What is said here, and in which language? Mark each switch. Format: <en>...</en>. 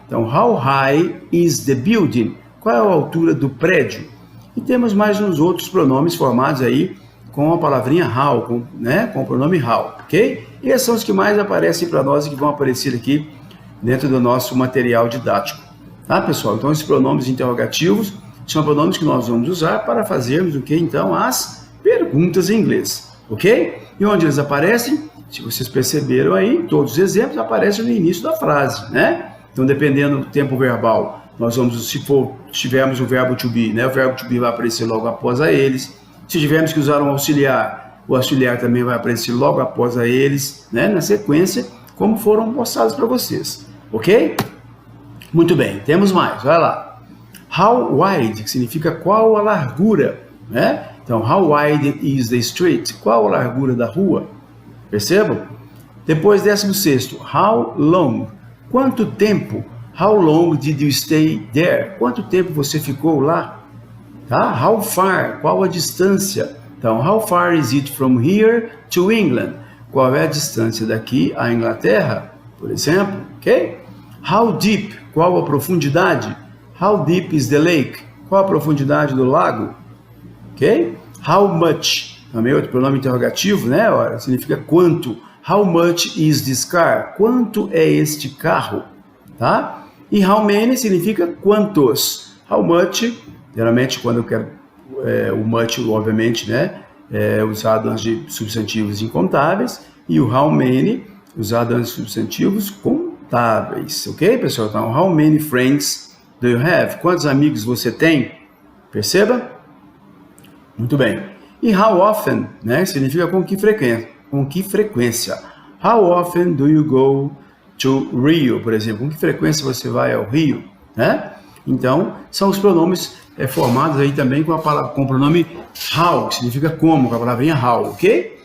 <en>Então, how high is the building?</en> <pt>Qual é a altura do prédio? E temos mais uns outros pronomes formados aí com a palavrinha how, com o pronome how, ok? E esses são os que mais aparecem para nós e que vão aparecer aqui dentro do nosso material didático. Tá, pessoal? Então, esses pronomes interrogativos são pronomes que nós vamos usar para fazermos o que então? As perguntas em inglês, ok? E onde eles aparecem? Se vocês perceberam aí, todos os exemplos aparecem no início da frase, né? Então, dependendo do tempo verbal, nós vamos, se tivermos o verbo to be, né? O verbo to be vai aparecer logo após a eles. Se tivermos que usar um auxiliar, o auxiliar também vai aparecer logo após a eles, né? Na sequência, como foram mostrados para vocês, ok? Muito bem, temos mais, vai lá.</pt> <en>How wide,</en> <pt>que significa qual a largura, né?</pt> <en>Então, how wide is the street?</en> <pt>Qual a largura da rua? Percebam? Depois, 16º,</pt> <en>how long?</en> <pt>Quanto tempo?</pt> <en>How long did you stay there?</en> <pt>Quanto tempo você ficou lá? Tá?</pt> <en>How far?</en> <pt>Qual a distância? Então,</pt> <en>how far is it from here to England?</en> <pt>Qual é a distância daqui à Inglaterra, por exemplo?</pt> <en>Ok? How deep?</en> <pt>Qual a profundidade?</pt> <en>How deep is the lake?</en> <pt>Qual a profundidade do lago? Ok?</pt> <en>How much?</en> <pt>Também outro pronome interrogativo, né? Olha, significa quanto.</pt> <en>How much is this car?</en> <pt>Quanto é este carro? Tá? E</pt> <en>how many</en> <pt>significa quantos.</pt> <en>How much,</en> <pt>geralmente quando eu quero, o much, obviamente, né? É usado antes de substantivos incontáveis. E o</pt> <en>how many,</en> <pt>usado antes de substantivos contáveis. Ok, pessoal?</pt> <en>Então, how many friends do you have?</en> <pt>Quantos amigos você tem? Perceba? Muito bem. E</pt> <en>how often,</en> <pt>né? Significa com que frequência. Com que frequência?</pt> <en>How often do you go to Rio,</en> <pt>por exemplo? Com que frequência você vai ao Rio, né? Então, são os pronomes formados aí também com o pronome how, que significa como, com a palavrinha how, ok?</pt>